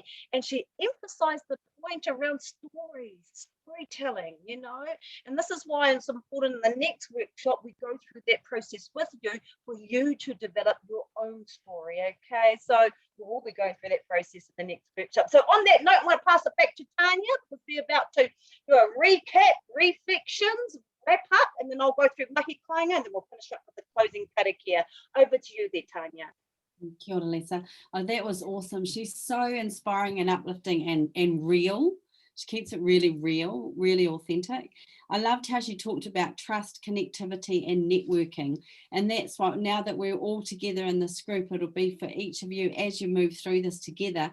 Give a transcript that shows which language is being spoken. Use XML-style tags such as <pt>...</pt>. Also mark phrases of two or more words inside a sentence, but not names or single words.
<en>And she emphasized the point around storytelling, you know, and this is why it's important in the next workshop we go through that process with you for you to develop your own story. Okay, so we'll all be going through that process in the next workshop. So on that note, I'm going to pass it back to Tanya, because we're about to do a recap, reflections, wrap up, and then I'll go through</en> <mi>mahi kāinga,</mi> <en>and then we'll finish up with the closing karakia. Over to you there, Tanya.</en> <mi>Kia ora,</mi> <en>Lisa. Oh, that was awesome. She's so inspiring and uplifting and real. She keeps it really real, really authentic. I loved how she talked about trust, connectivity, and networking. And that's what, now that we're all together in this group, it'll be for each of you as you move through this together.</en>